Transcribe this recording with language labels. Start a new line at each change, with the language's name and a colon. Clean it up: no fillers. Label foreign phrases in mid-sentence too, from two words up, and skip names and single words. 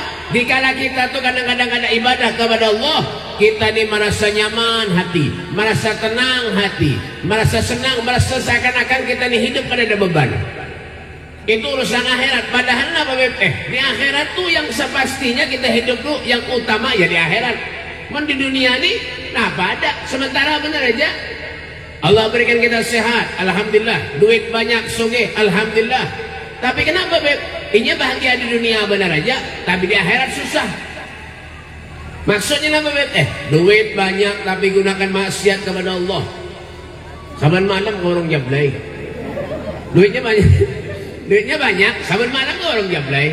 Indonesian: Dikala kita tuh kadang-kadang ada ibadah kepada Allah, kita ini merasa nyaman hati, merasa tenang hati, merasa senang, merasa seakan-akan kita ini hidup pada ada beban. Itu urusan akhirat. Padahal apa di akhirat tuh yang sepastinya kita hidup tuh yang utama ya di akhirat. Men di dunia ini apa ada. Sementara benar aja Allah berikan kita sehat, alhamdulillah. Duit banyak, sugih, alhamdulillah. Tapi kenapa ini bahagia di dunia benar aja, tapi di akhirat susah. Maksudnya apa duit banyak tapi gunakan maksiat kepada Allah. Saban malam ke orang jablay. Duitnya banyak, saban malam ke orang jablay.